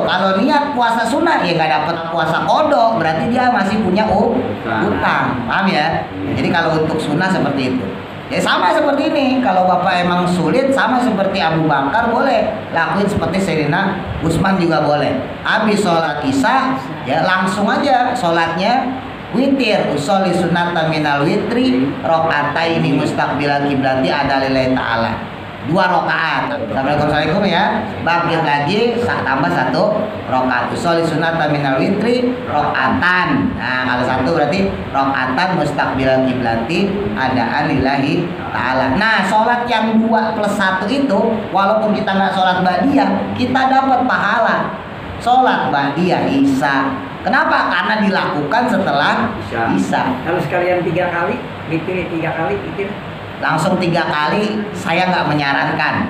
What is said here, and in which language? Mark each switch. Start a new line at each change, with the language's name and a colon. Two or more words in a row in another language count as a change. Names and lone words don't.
Indonesian: Kalau niat puasa sunnah ya nggak dapat puasa kodok, berarti dia masih punya utang, paham ya? Jadi kalau untuk sunnah seperti itu. Ya sama seperti ini, kalau Bapak emang sulit sama seperti Abu Bakar boleh lakuin seperti Sayyidina Utsman juga boleh. Habis sholat isya ya langsung aja sholatnya witir,
Arabic: أصلي سنة من الوتر ركعتين مستقبل القبلة أداء لله تعالى.
Indonesian: 2 rakaat. Assalamualaikum ya. Bangkit lagi tambah 1 rakaat.
Arabic: أصلي سنة من الوتر ركعة.
Indonesian: Nah, kalau 1 berarti
Arabic: ركعة مستقبل القبلة أداء لله تعالى.
Indonesian: Nah, sholat yang 2 plus 1 itu walaupun kita nggak sholat ba'diyah, kita dapat pahala sholat ba'diyah isya. Kenapa? Karena dilakukan setelah isya. Kalau sekalian 3 kali, witir 3 kali, witir langsung 3 kali saya nggak menyarankan.